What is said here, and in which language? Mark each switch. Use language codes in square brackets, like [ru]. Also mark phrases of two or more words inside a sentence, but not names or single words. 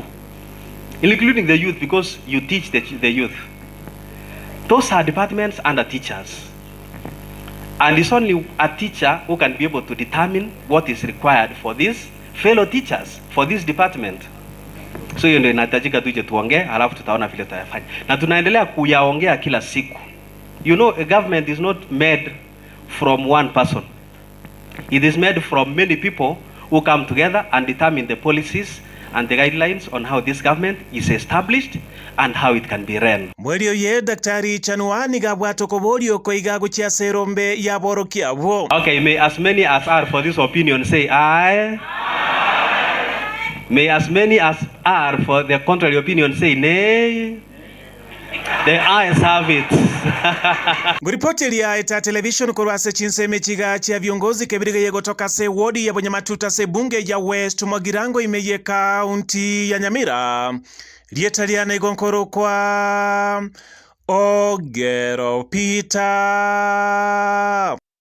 [en] Including the youth, because you teach the youth. Those are departments under teachers. And it's only a teacher who can be able to determine what is required for these fellow teachers, for this department. [sw] So hiyo ndio inahitajika tuje tuongee, alafu tutaona vile tutafanya. Na tunaendelea kuyaongea kila siku. [en] You know, a government is not made from one person. It is made from many people who come together and determine the policies and the guidelines on how this government is established and how it can be run. [guz] Mwelio ye Daktari Chanua nigabwato kobolio koiga guchia serombe ya boroki abo. [en] Okay, may as many as are for this opinion say aye. May as many as are for the contrary opinion say nay. The eyes have it. [guz] Nguripoti ya Eta Television kurwase chinseme chiga chia viongozi kebiriga yego toka se wodi ya Bonyamatuta se bunge ya West Magirango imeye kaunti ya Nyamira. Lietaliana igonkoro kwa Ogero Peter.